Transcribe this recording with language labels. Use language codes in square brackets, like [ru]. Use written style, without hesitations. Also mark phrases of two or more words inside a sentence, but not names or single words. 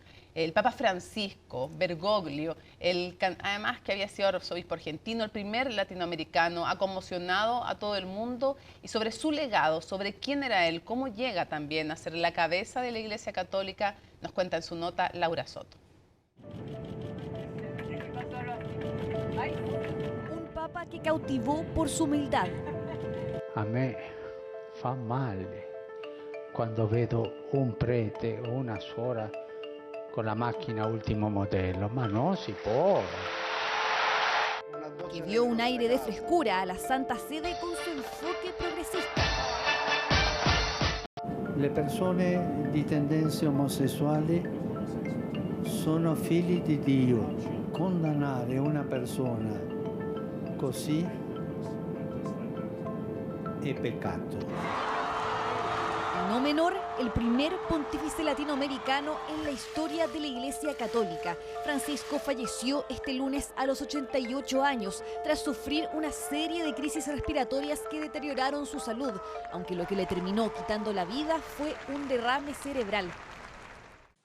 [es] El Papa Francisco Bergoglio, además que había sido arzobispo argentino, el primer latinoamericano, ha conmocionado a todo el mundo, y sobre su legado, sobre quién era él, cómo llega también a ser la cabeza de la Iglesia Católica, nos cuenta en su nota Laura Soto. Un Papa que cautivó por su humildad. [it] A me fa male quando vedo un prete o una suora con la [es] máquina último modelo, [it] ma no si può. [es] Que dio un aire de frescura a la Santa Sede con su enfoque progresista. [it] Le persone di tendenze omosessuali sono figli di Dio. Condannare una persona così è peccato. [es] No menor, el primer pontífice latinoamericano en la historia de la Iglesia Católica. Francisco falleció este lunes a los 88 años tras sufrir una serie de crisis respiratorias que deterioraron su salud, aunque lo que le terminó quitando la vida fue un derrame cerebral.